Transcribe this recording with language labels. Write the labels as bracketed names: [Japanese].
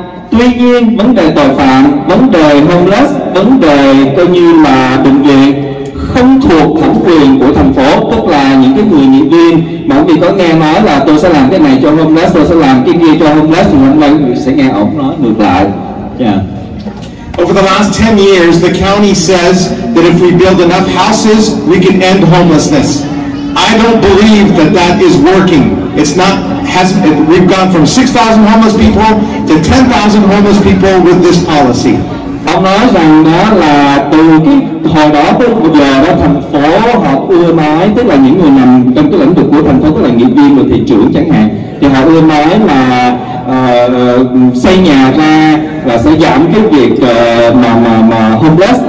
[Vietnamese] Tuy nhiên vấn đề tội phạm, vấn đề homeless, vấn đề coi như là bệnh viện không thuộc thẩm quyền của thành phố, tức là những cái người nghị viên mà quý vị có nghe nói là tôi sẽ làm cái này cho homeless, tôi sẽ làm cái kia cho homeless, thì hôm nay quý vị sẽ nghe ông nói ngược lại. [English] Over the last 10 years, the county says that if we build enough houses, we can end homelessness. I don't believe that that is working. It's not. We've gone from 6,000 homeless people to 10,000 homeless people with this policy. [Vietnamese] Ông nói rằng đó là từ cái hồi đó tới bây giờ đó, thành phố họ ưa nói, tức là những người nằm trong cái lĩnh vực của thành phố, tức là nghị viên và thị trưởng chẳng hạn, thì họ ưa nói là xây nhà ra là sẽ giảm cái việc mà homeless.